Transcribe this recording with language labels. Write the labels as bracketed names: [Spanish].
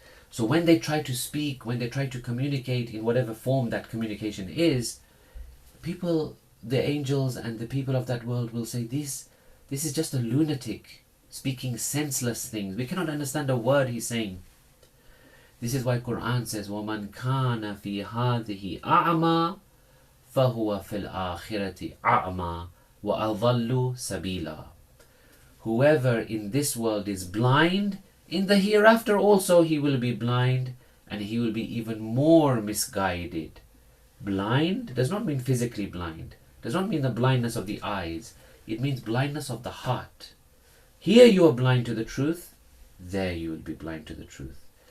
[English] So when they try to speak, when they try to communicate in whatever form that communication is, people, the angels and the people of that world will say, this is just a lunatic speaking senseless things. We cannot understand a word he's saying. This is why Quran says, [Arabic] وَمَنْ كَانَ فِي هَذِهِ أَعْمَى فَهُوَ فِي الْآخِرَةِ أَعْمَى وَأَضَلُّ سَبِيلًا. [English] Whoever in this world is blind, in the hereafter also he will be blind, and he will be even more misguided. Blind does not mean physically blind, does not mean the blindness of the eyes. It means blindness of the heart. Here you are blind to the truth, there you will be blind to the truth.